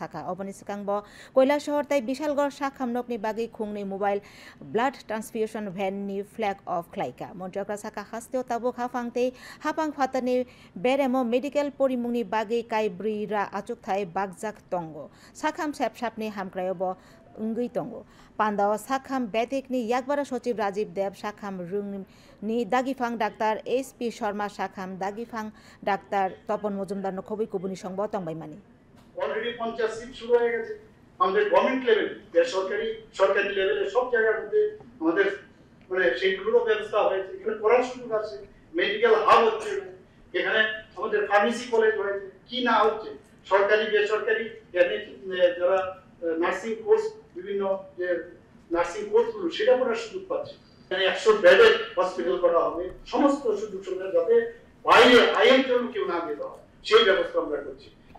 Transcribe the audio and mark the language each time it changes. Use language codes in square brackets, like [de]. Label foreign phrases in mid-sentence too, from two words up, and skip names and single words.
[trp] saka oboni sikang bo koila shahor tai bishalgor sakham nokni bagi khungni [en] mobile blood transfusion van [trp] ni [en] flag of [trp] klaika montriokra saka haste tabuk hafangte hapang phatani beremo medical porimungni bagi kai brira achuk thai bagjak tongo sakham sepsapni hamkrayo bo ungui tongo pandao sakham betikni yakbara সচিব রাজীব দেব সাখাম রুংনি দাগিফাং ডাক্তার SP শর্মা সাখাম দাগিফাং ডাক্তার তপন মজুমদার নখবই কুবুনি সংবাদ তংবাইমানি [bn] অলরেডি 50 সিট শুরু হয়ে গেছে আমাদের [en] government level [bn] সরকারি লেভেলে সব জায়গার মধ্যে আমাদের মানে সেইগুলো ব্যবস্থা হয়েছে এখানে পড়ার সুযোগ আছে [en] medical hub [bn] হচ্ছে এখানে আমাদের [en] pharmacy college [bn] হয়েছে কি না হচ্ছে সরকারি বেসরকারি যারা [en] nursing course [bn] বিভিন্ন যে [en] nursing courses [bn] সেটা করার সুযোগ পাচ্ছে এখানে 100 বেডের হসপিটাল করা হবে সমস্ত সুযোগ সুবিধা যাতে বাইরে আইএম কেউ না যেতে হয় সেই ব্যবস্থা আমরা করছি